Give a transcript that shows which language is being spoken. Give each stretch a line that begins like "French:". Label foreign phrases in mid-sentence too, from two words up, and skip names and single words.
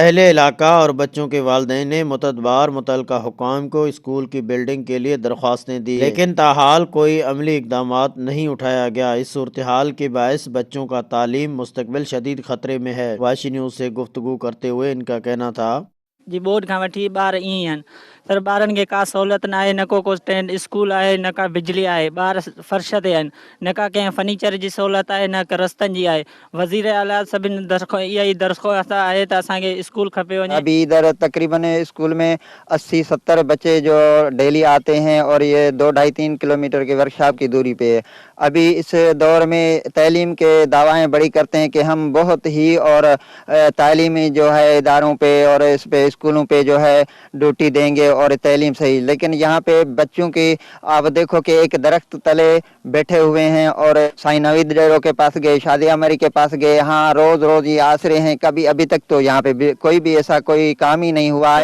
Urdu: اہل علاقہ اور بچوں کے والدین نے متعدد متعلقہ حکام کو اسکول کی بلڈنگ کے لیے درخواستیں دی لیکن تاحال کوئی عملی اقدامات نہیں اٹھایا گیا۔ اس صورتحال کے باعث بچوں کا تعلیم مستقبل شدید خطرے میں ہے۔ واشی نیوز سے گفتگو کرتے ہوئے ان کا کہنا تھا
Sindhi: جی بورڈ کھاں وٹھی ॿार ईअं ई आहिनि पर ॿारनि खे का सहूलियत न आहे, न को टेंट स्कूल आहे, न का बिजली आहे, ॿार फर्श ते आहिनि, न का कंहिं फर्नीचर जी सहूलियत आहे, न का रस्तनि जी आहे। वज़ीर आला सभिनि इहा ई दरख़्वास्त आहे त असांखे स्कूल खपे वञे।
Urdu: ابھی ادھر تقریباً اسکول میں 80-70 بچے جو ڈیلی آتے ہیں اور یہ 2-2.5-3 کلومیٹر کے ورکشاپ کی دوری پہ ہے. ابھی اس دور میں تعلیم کے دعوے بڑے کرتے ہیں کہ ہم بہت ہی اور تعلیمی جو ہے اداروں پہ اور اس پہ اسکولوں پہ جو ہے ڈیوٹی دیں گے اور تعلیم صحیح، لیکن یہاں پہ بچوں کی آپ دیکھو کہ ایک درخت تلے بیٹھے ہوئے ہیں اور سائیں نوید ڈیرو کے پاس گئے، شادیہ مری کے پاس گئے، یہاں روز روز یہ آسرے ہیں، کبھی ابھی تک تو یہاں پہ کوئی بھی ایسا کوئی کام ہی نہیں ہوا ہے.